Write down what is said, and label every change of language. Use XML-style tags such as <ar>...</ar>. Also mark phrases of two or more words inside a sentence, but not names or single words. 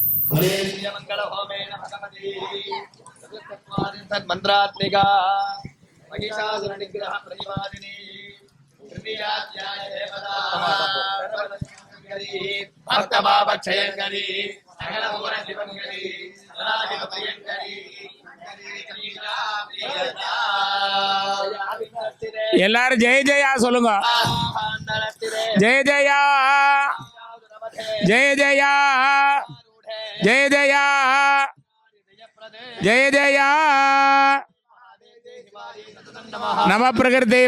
<sa>मंगलहोमेन भगवती तन्मन्त्रात्मिका महिषासुरनिग्रह प्रतिपादिनी तृतीयाध्याय देवता भक्तभावक्षयङ्करी सकलभुवन शिवङ्करी सदाशिवप्रियङ्करी</sa> <ta>எல்லாரும்</ta> <sa>जय जय</sa> <ta>சொல்லுங்க.</ta> <sa>जय जय जय जय जय जय जय जय नमः प्रकृति</sa>